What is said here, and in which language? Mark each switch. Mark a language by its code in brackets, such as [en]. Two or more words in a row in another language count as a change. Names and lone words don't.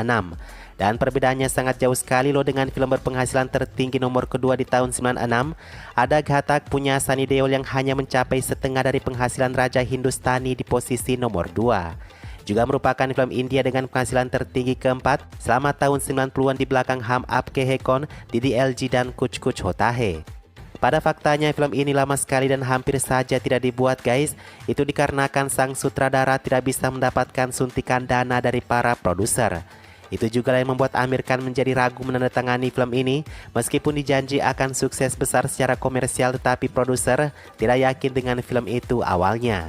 [id] Dan perbedaannya sangat jauh sekali loh dengan film berpenghasilan tertinggi nomor kedua di tahun 96. Ada Ghatak punya Sunny Deol yang hanya mencapai setengah dari penghasilan Raja Hindustani di posisi nomor 2. Juga merupakan film India dengan penghasilan tertinggi keempat selama tahun 90-an di belakang Hum Aapke Hai Kaun, DDLG dan Kuch Kuch Hota Hai. Pada faktanya film ini lama sekali dan hampir saja tidak dibuat guys. Itu dikarenakan sang sutradara tidak bisa mendapatkan suntikan dana dari para produser. Itu juga yang membuat Amir Khan menjadi ragu menandatangani film ini. Meskipun dijanji akan sukses besar secara komersial, tetapi produser tidak yakin dengan film itu awalnya.